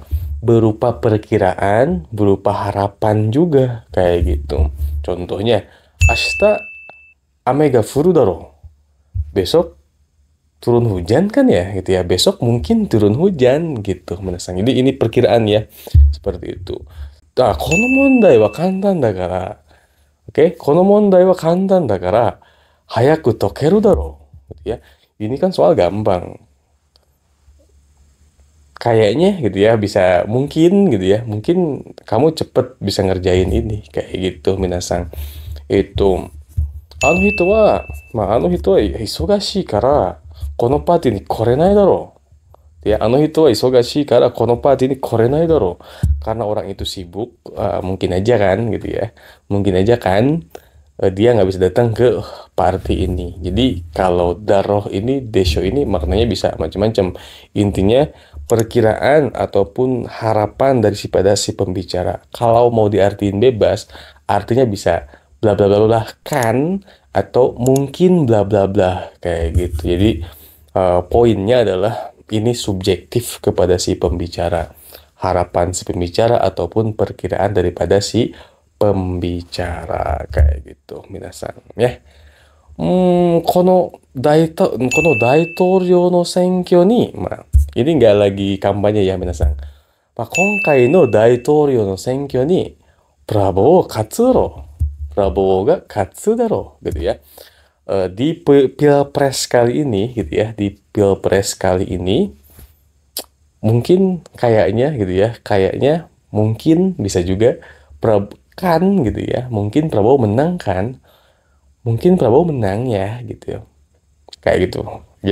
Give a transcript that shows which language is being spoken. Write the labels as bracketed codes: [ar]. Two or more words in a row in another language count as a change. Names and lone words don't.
[id] Berupa perkiraan, berupa harapan juga kayak gitu. [ja] Contohnya, 明日雨が降るだろう. [id] Besok turun hujan kan ya gitu ya. Besok mungkin turun hujan gitu menasang. Jadi ini perkiraan ya. Seperti itu. [ja] Ah, この問題は簡単だから. Oke, この問題は簡単だから早く解けるだろう. [id] Gitu ya. Ini kan soal gampang. Kayaknya gitu ya bisa mungkin gitu ya. Mungkin kamu cepet bisa ngerjain ini kayak gitu minasang. [ja] Itu あの人は、まあ、あの人は忙しいから、このパーティーに来れないだろう。Ya, あの人は忙しいからこのパーティーに来れないだろう. [id] Karena orang itu sibuk, mungkin aja kan gitu ya. Mungkin aja kan dia nggak bisa datang ke party ini. Jadi kalau daroh ini, desho ini maknanya bisa macam-macam. Intinya perkiraan ataupun harapan dari si pembicara. Kalau mau diartiin bebas, artinya bisa bla bla bla bla kan atau mungkin bla bla bla kayak gitu. Jadi poinnya adalah ini subjektif kepada si pembicara. Harapan si pembicara ataupun perkiraan daripada si pembicara kayak gitu, minasan ya. [ja] この大統領の選挙に、 [id] ini nggak lagi kampanye ya, minasan. [ja] 今回の大統領の選挙に、プラボー勝つだろう。プラボーが勝つだろう。 [id] gitu ya. Di pilpres kali ini gitu ya, di pilpres kali ini mungkin kayaknya gitu ya, kayaknya mungkin bisa juga kan gitu ya, mungkin Prabowo menang kan, mungkin Prabowo menang ya gitu ya, kayak gitu ya.